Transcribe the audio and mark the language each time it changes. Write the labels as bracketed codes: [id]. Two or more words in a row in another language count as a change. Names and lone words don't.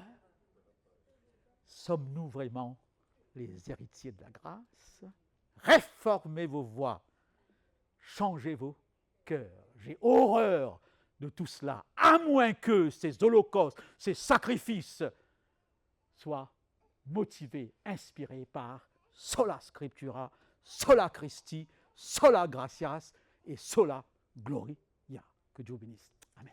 [fr] Sommes-nous vraiment les héritiers de la grâce? Réformez vos voies, changez vos cœurs. J'ai horreur de tout cela, à moins que ces holocaustes, ces sacrifices soient motivés, inspirés par [la] sola scriptura, sola Christi, sola gratias et sola gloria. [fr] Que Dieu bénisse.